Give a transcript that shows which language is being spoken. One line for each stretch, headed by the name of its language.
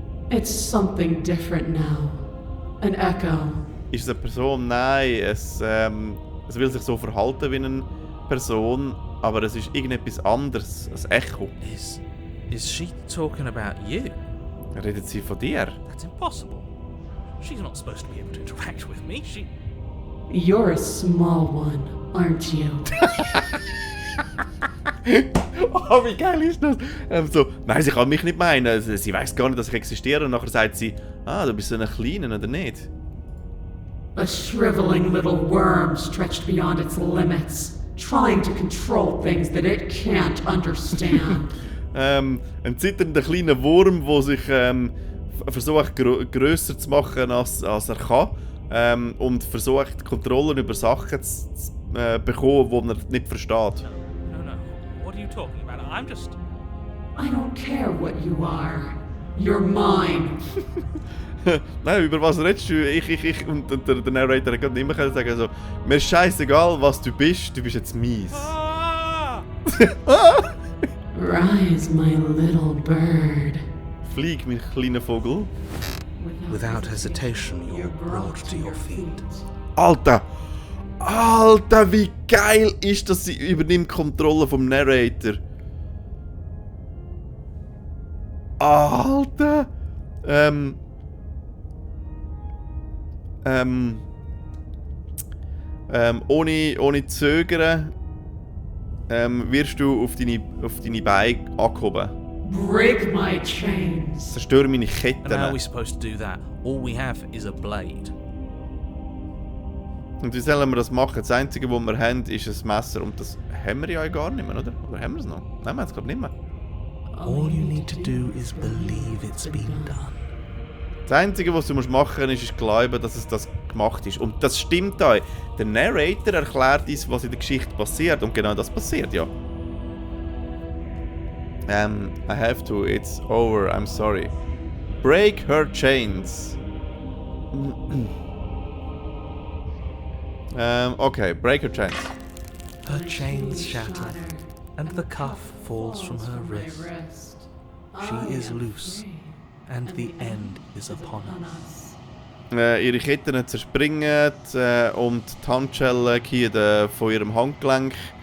English: It's something different now. An echo.
German: Ist es eine Person? Nein, es will sich so verhalten wie eine Person, aber es ist irgendetwas anderes, ein Echo.
English: Is she talking about you?
German: Redet sie von dir?
English: That's impossible. She's not supposed to be able to interact with me. You're a small one, aren't you?
German: Oh, wie geil ist das? Nein, sie kann mich nicht meinen. Sie weiß gar nicht, dass ich existiere. Und nachher sagt sie, du bist so ein Kleiner, oder nicht?
English: A shriveling little worm stretched beyond its limits, trying to control things that it can't understand.
German: Ein zitternder kleiner Wurm, der sich versucht grösser zu machen, als er kann. Und versucht, Kontrollen über Sachen zu bekommen, die er nicht versteht.
English: No. What are you talking about? I'm just... I don't care what you are. You're mine.
German: Nein, über was redest du? Ich. Und der Narrator hat gerade immer sagen so, mir ist scheißegal, was du bist jetzt mies. Ah!
English: Rise, my little bird.
German: Flieg, mein kleiner Vogel.
English: Without hesitation, you're brought to your feet.
German: Alter, wie geil ist das, sie übernimmt Kontrolle vom Narrator. Alter. Ohne Zögern wirst du auf deine Beine angehoben.
English: Break my chains.
German: Zerstöre meine
English: And how are we
German: Ketten.
English: supposed to do that? All we have is a blade.
German: Und wie sollen wir das machen? Das Einzige, was wir haben, ist ein Messer. Und das haben wir ja gar nicht mehr, oder? Oder haben wir es noch? Nein, wir haben es gerade nicht mehr.
English: All you need to do is believe it's been done.
German: Das Einzige, was du machen musst, ist glauben, dass es das gemacht ist. Und das stimmt auch. Der Narrator erklärt uns, was in der Geschichte passiert. Und genau das passiert, ja.
English: I have to. It's over. I'm sorry. Break her chains. Okay, break her chains. Her chains shatter, and the cuff falls from her wrist. She is loose, and the end is upon us.
German: Ihre Ketten zerspringen und die Handschellen gehen von ihrem Handgelenk.